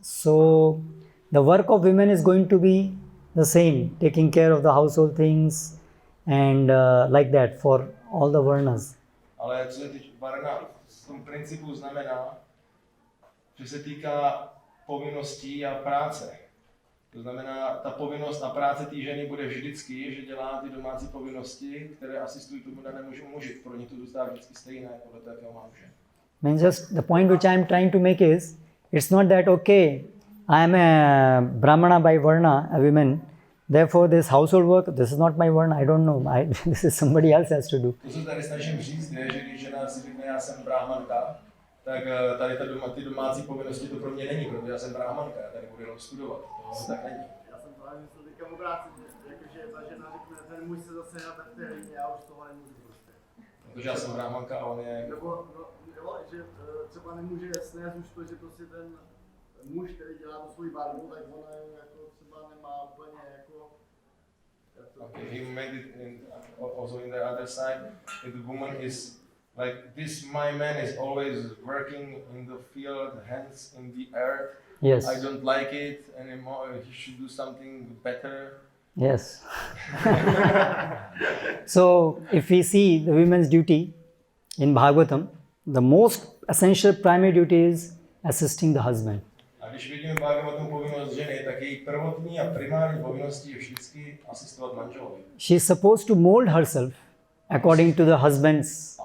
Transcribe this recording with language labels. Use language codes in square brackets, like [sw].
[en] So the work of women is going to be the same, taking care of the household things and like that for all the Varnas. [cs] Ale co se týče Varna, v tom principu znamená, že se týká povinností a práce. To znamená, ta povinnost a práce té ženy bude vždycky, že dělá ty domácí povinnosti, které asistují tomu danému muži. Pro ně to zůstává vždycky stejné, podle toho, jakého má muže. [en] Means just the point which I am trying to make is, it's not that okay, I am a Brahmana by Varna, a woman, therefore this household work, this is not my Varna, I don't know, this is somebody else has to do. [cs] To, co tady snažím říct, je, že když žena si řekne, já jsem brahmanka, tak tady ty domácí povinnosti to pro mě není, protože já jsem brahmanka, já tady budu jenom studovat, to tak není. Já jsem právě myslel teďka obráceně, jakože ta žena řekne, ten muž se zase na té hlíně, já už toho nemůžu prostě. Protože já jsem brahmanka a on je... Nebo, jo, že třeba nemůže snést už to, že prostě ten muž, který dělá tu svoji barvu, tak ona jako třeba nemá úplně jako... [en] Okay, he made it also in the other side, if the woman is like this, my man is always working in the field, hands in the earth. Yes. I don't like it anymore. He should do something better. Yes. So, if we see the women's duty in Bhagavatam, the most essential primary duty is assisting the husband. [cs] A když vidíme Bhagavatam povinnost ženy, tak její prvotní a primární povinností je vždycky asistovat manželovi. [en] She is supposed to mold herself according to the husband's